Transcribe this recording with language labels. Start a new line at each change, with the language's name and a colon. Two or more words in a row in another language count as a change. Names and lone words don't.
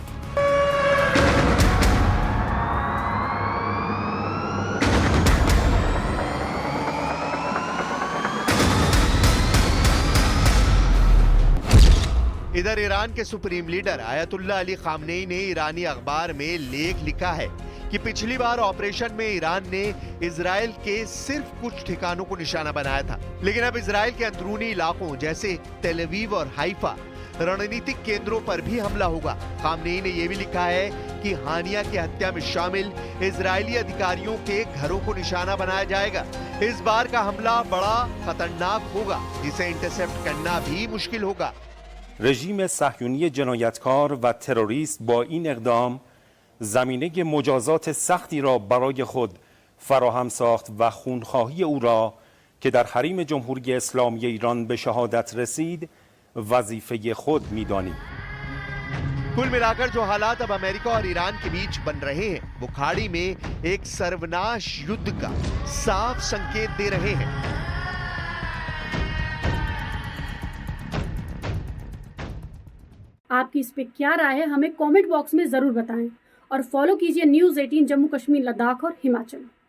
Hindi: इधर ईरान के सुप्रीम लीडर आयतुल्लाह अली खामनेई ने ईरानी अखबार में लेख लिखा है कि पिछली बार ऑपरेशन में ईरान ने इजराइल के सिर्फ कुछ ठिकानों को निशाना बनाया था, लेकिन अब इजराइल के अंदरूनी इलाकों जैसे तेल अवीव और हाइफा रणनीतिक केंद्रों पर भी हमला होगा। खामनेई ने यह भी लिखा है कि हानिया की हत्या में शामिल इजरायली अधिकारियों के घरों को निशाना बनाया जाएगा। इस बार का हमला बड़ा खतरनाक होगा, जिसे इंटरसेप्ट करना भी मुश्किल होगा।
Persian: رژیم صهیونی جنایتکار و تروریست با این اقدام زمینه مجازات سختی را برای خود فراهم ساخت و خونخواهی او را که در حریم جمهوری اسلامی ایران به شهادت رسید وظیفه خود می‌دانیم.
Hindi: कुल मिलाकर जो हालात अब अमेरिका और ईरान के बीच बन रहे हैं वो खाड़ी में एक सर्वनाश युद्ध का साफ संकेत दे रहे हैं। आपकी इस पे क्या राय है हमें
English: comment box
Hindi: में जरूर बताएं और फॉलो कीजिए न्यूज़ 18 जम्मू कश्मीर लद्दाख और हिमाचल।